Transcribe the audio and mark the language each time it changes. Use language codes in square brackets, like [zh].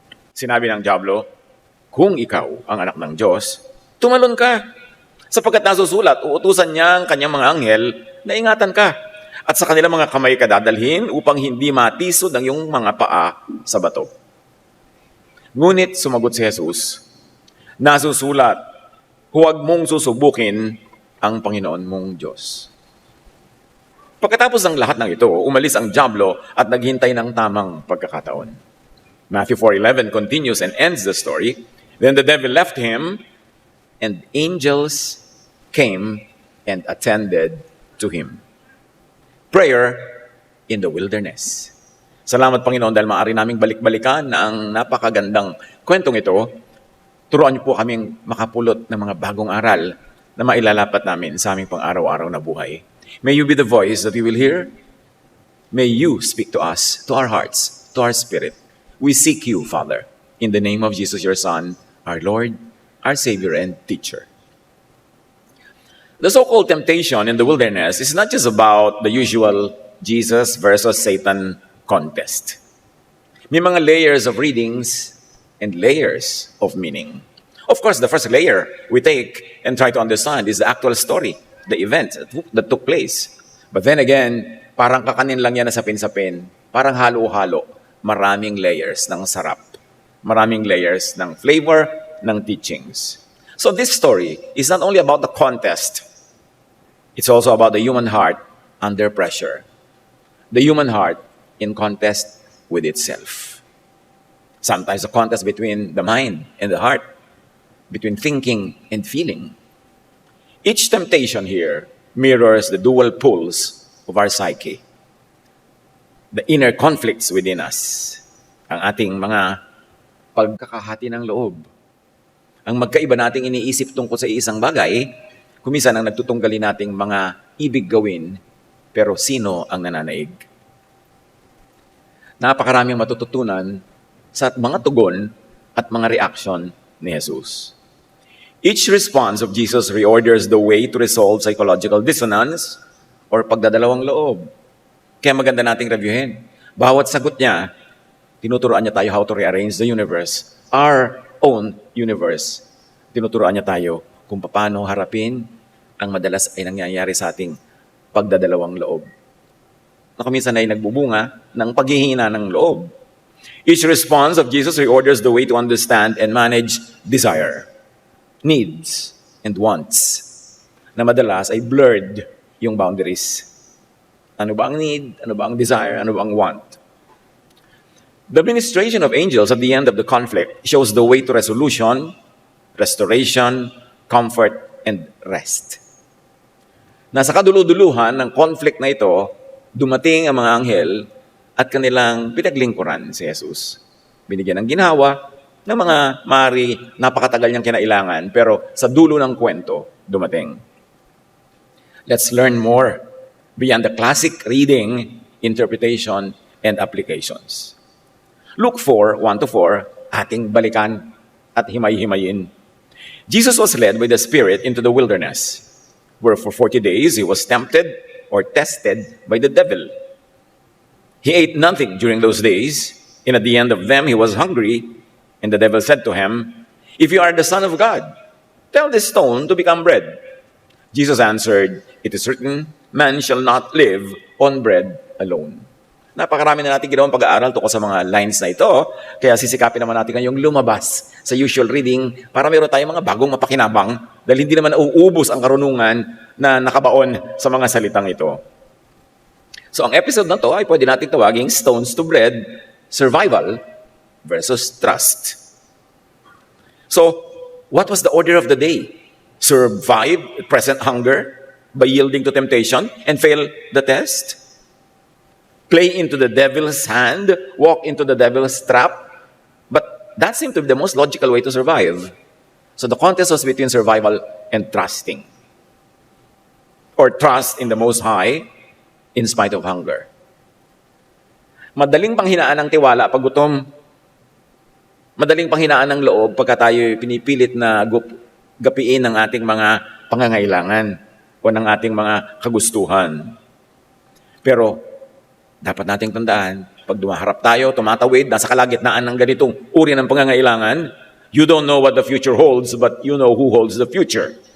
[tl] Sinabi ng dyablo, "Kung ikaw ang anak ng Diyos, tumalon ka, sapagkat nasusulat, uutusan niya ang kanyang mga anghel na ingatan ka, at sa kanilang mga kamay ka dadalhin upang hindi matisod ang iyong mga paa sa bato." Ngunit sumagot si Jesus, "Nasusulat, huwag mong susubukin ang Panginoon mong Diyos." Pagkatapos ng lahat ng ito, umalis ang dyablo at naghintay ng tamang pagkakataon. [en] Matthew 4:11 continues and ends the story. Then the devil left him, and angels came and attended to him. Prayer in the wilderness. [tl] Salamat, Panginoon, dahil maaari naming balik-balikan na ang napakagandang kwentong ito. Turuan niyo po kaming makapulot ng mga bagong aral na mailalapat namin sa aming pang-araw-araw na buhay. [en] May you be the voice that we will hear. May you speak to us, to our hearts, to our spirit. We seek you, Father, in the name of Jesus, your Son, our Lord, our Savior, and Teacher. The so-called temptation in the wilderness is not just about the usual Jesus versus Satan contest. [tl] May mga [en] layers of readings and layers of meaning. Of course, the first layer we take and try to understand is the actual story, the event that took place. But then again, [tl] parang kakanin lang yan na sapin-sapin, parang halo-halo, maraming layers ng sarap, maraming layers ng flavor, ng teachings. [en] So this story is not only about the contest, it's also about the human heart under pressure. The human heart in contest with itself. Sometimes a contest between the mind and the heart, between thinking and feeling. Each temptation here mirrors the dual pulls of our psyche, the inner conflicts within us, [tl] ang ating mga pagkakahati ng loob, ang magkaiba nating iniisip tungkol sa isang bagay, kuminsan ang nagtutunggali nating mga ibig gawin, pero sino ang nananaig? Napakaraming matututunan sa mga tugon at mga reaction ni Jesus. [en] Each response of Jesus reorders the way to resolve psychological dissonance or pagdadalawang loob. [tl] Kaya maganda nating reviewin. Bawat sagot niya, tinuturuan niya tayo [en] how to rearrange the universe, our own universe. [tl] Tinuturuan niya tayo kung paano harapin ang madalas ay nangyayari sa ating pagdadalawang loob, na kuminsan ay nagbubunga ng paghihina ng loob. [en] Each response of Jesus reorders the way to understand and manage desire, needs, and wants, [tl] na madalas ay blurred yung boundaries. Ano ba ang need? Ano ba ang desire? Ano ba ang want? [en] The ministration of angels at the end of the conflict shows the way to resolution, restoration, comfort, and rest. [tl] Nasa kaduluduluhan ng conflict na ito, dumating ang mga anghel at kanilang pinaglingkuran si Jesus. Binigyan ng ginhawa ng mga mari napakatagal niyang kinailangan, pero sa dulo ng kwento, dumating. [en] Let's learn more beyond the classic reading, interpretation, and applications. [tl] Luke 4:1-4, ating balikan at himay-himayin. [en] Jesus was led by the Spirit into the wilderness, where for 40 days he was tempted or tested by the devil. He ate nothing during those days, And at the end of them, he was hungry. And the devil said to him, "If you are the Son of God, tell this stone to become bread." Jesus answered, "It is written, man shall not live on bread alone." [tl] Napakarami na natin ginawang pag-aaral tungkol sa mga lines na ito. Kaya sisikapin naman natin ngayong lumabas sa usual reading para meron tayong mga bagong mapakinabang dahil hindi naman nauubos ang karunungan na nakabaon sa mga salitang ito. So ang episode na to ay pwede natin tawaging Stones to Bread, Survival versus Trust. [en] So, what was the order of the day? Survive present hunger by yielding to temptation and fail the test? Play into the devil's hand, walk into the devil's trap? But that seemed to be the most logical way to survive. So the contest was between survival and trusting. Or trust in the Most High in spite of hunger. [tl] Madaling panghinaan ng tiwala pag gutom. Madaling panghinaan ng loob pagka tayo pinipilit na gapiin ng ating mga pangangailangan o ng ating mga kagustuhan. Pero dapat nating tandaan, pag dumaharap tayo, tumatawid, nasa kalagitnaan ng ganitong uri ng pangangailangan, [en] you don't know what the future [tl] holds, but you know who holds the future.